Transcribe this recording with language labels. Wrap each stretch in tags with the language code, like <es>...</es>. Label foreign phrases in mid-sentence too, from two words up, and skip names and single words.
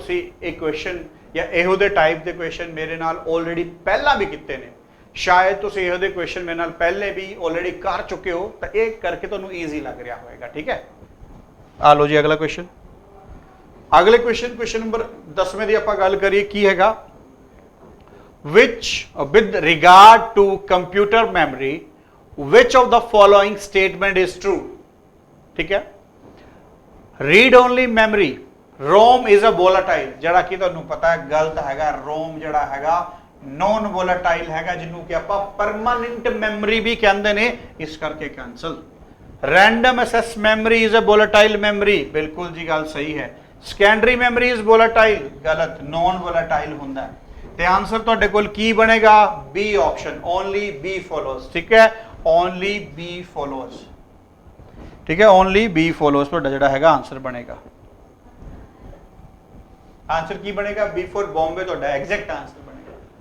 <pa>ਸ਼ਾਇਦ ਤੁਸੀਂ ਇਹ ਕੁਐਸਚਨ ਜਾਂ ਇਹੋ ਦੇ ਟਾਈਪ ਦੇ ਕੁਐਸਚਨ ਮੇਰੇ ਨਾਲ ਆਲਰੇਡੀ ਪਹਿਲਾਂ ਵੀ ਕੀਤੇ ਨੇ, ਸ਼ਾਇਦ ਤੁਸੀਂ ਇਹੋ ਦੇ ਕੁਐਸਚਨ ਮੇਰੇ ਨਾਲ ਪਹਿਲੇ ਵੀ ਆਲਰੇਡੀ ਕਰ ਚੁੱਕੇ ਹੋ, ਤਾਂ ਇਹ ਕਰਕੇ ਤੁਹਾਨੂੰ ਈਜ਼ੀ ਲੱਗ ਰਿਹਾ ਹੋਵੇਗਾ। ਠੀਕ ਹੈ, ਆ ਲਓ ਜੀ ਅਗਲਾ ਕੁਐਸਚਨ। ਅਗਲੇ ਕੁਐਸਚਨ ਨੰਬਰ 10ਵੇਂ ਦੀ ਆਪਾਂ ਗੱਲ ਕਰੀਏ, ਕੀ ਹੈਗਾ,</pa> <en>which with regard to computer memory which of the following statement is true?</en> <pa>ਠੀਕ ਹੈ,</pa> <en>read only memory, ROM is a volatile,</en> <pa>ਜਿਹੜਾ ਕਿ ਤੁਹਾਨੂੰ ਪਤਾ ਹੈ ਗਲਤ ਹੈਗਾ। ROM ਜਿਹੜਾ ਹੈਗਾ</pa> <en>non volatile</en> <pa>ਹੈਗਾ, ਜਿਹਨੂੰ ਕਿ ਆਪਾਂ</pa> <en>permanent memory</en> <pa>ਵੀ ਕਹਿੰਦੇ ਨੇ, ਇਸ ਕਰਕੇ ਕੈਂਸਲ।</pa> <en>random access memory is a volatile memory,</en> <pa>ਬਿਲਕੁਲ ਜੀ ਗੱਲ ਸਹੀ ਹੈ।</pa> <en>secondary memory is volatile, ਗਲਤ, non volatile</en> <pa>ਹੁੰਦਾ ਹੈ। ਤੇ ਆਨਸਰ ਤੁਹਾਡੇ ਕੋਲ ਕੀ ਬਣੇਗਾ,</pa> <en>B option, only B follows.</en> <pa>ਠੀਕ ਹੈ,</pa> <en>only B follows.</en> <pa>ਠੀਕ ਹੈ,</pa> <en>only B follows</en> <pa>ਤੁਹਾਡਾ ਜਿਹੜਾ ਹੈਗਾ ਆਨਸਰ ਬਣੇਗਾ। ਆਨਸਰ ਕੀ ਬਣੇਗਾ,</pa> <en>B for Bombay</en> <pa>ਤੁਹਾਡਾ</pa> <en>exact answer</en> <pa>ਬਣੇਗਾ।</pa>